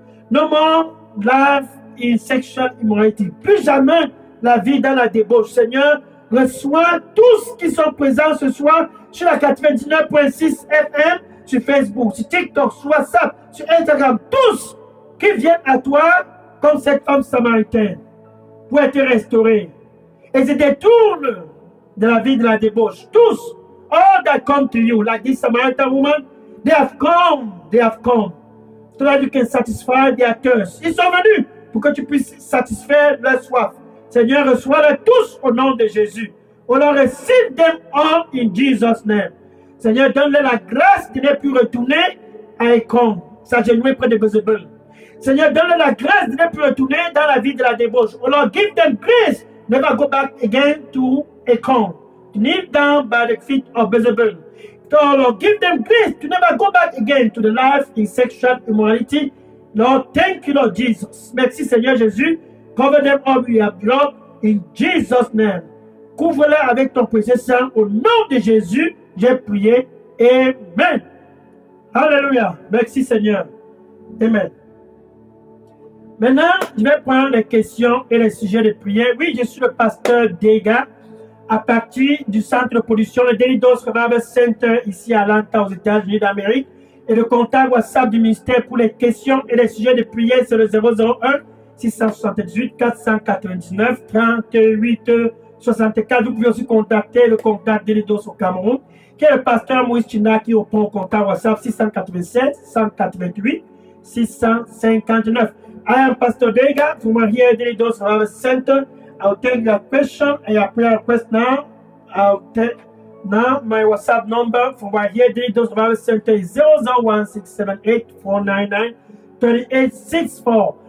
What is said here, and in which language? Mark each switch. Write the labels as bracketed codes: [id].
[en] No more life in sexual immorality. [fr] Plus jamais la vie dans la débauche. Seigneur, reçois tous qui sont présents ce soir sur la 99.6 FM, sur Facebook, sur TikTok, sur WhatsApp, sur Instagram. Tous qui viennent à toi comme cette femme samaritaine pour être restaurés. Et se détournent de la vie de la débauche. Tous. [en] All that come to you, like this Samaritan woman, they have come. So that you can satisfy their thirst. [fr] Ils sont venus pour que tu puisses satisfaire leur soif. Seigneur, reçois-les tous au nom de Jésus. [en] Oh Lord, receive them all in Jesus' name. [fr] Seigneur, donne-leur la grâce de ne plus retourner à Écom, s'agenouiller près de Beelzebub. Seigneur, donne-leur la grâce de ne plus retourner dans la vie de la débauche. [en] Oh Lord, give them grace. Never go back again to Écom. Kneel down by the feet of Beelzebub. So Lord, give them grace to never go back again to the life in sexual immorality. Lord, thank you, Lord Jesus. [fr] Merci, Seigneur Jésus. [en] Cover them all with your blood in Jesus' name. [fr] Couvre-les avec ton précieux sang. Au nom de Jésus, j'ai prié. Amen. Alléluia. Merci, Seigneur. Amen. Maintenant, je vais prendre les questions et les sujets de prière. Oui, je suis le pasteur Dega, à partir du centre de production, le Daily Dose Revival Center, ici à Atlanta, aux États-Unis d'Amérique. Et le contact WhatsApp du ministère pour les questions et les sujets de prière, c'est le 001 678 499 38 64. Vous pouvez aussi contacter le contact Daily Dose au Cameroun, qui est le pasteur Moïse China, qui répond au contact WhatsApp 687 188 659. [en] I am Pastor Dega from here, Daily Dose Revival Center. I'll take your question and your prayer request now. I'll take now my WhatsApp number from right here, Daily Dose Revival Center is 001-678-499-3864.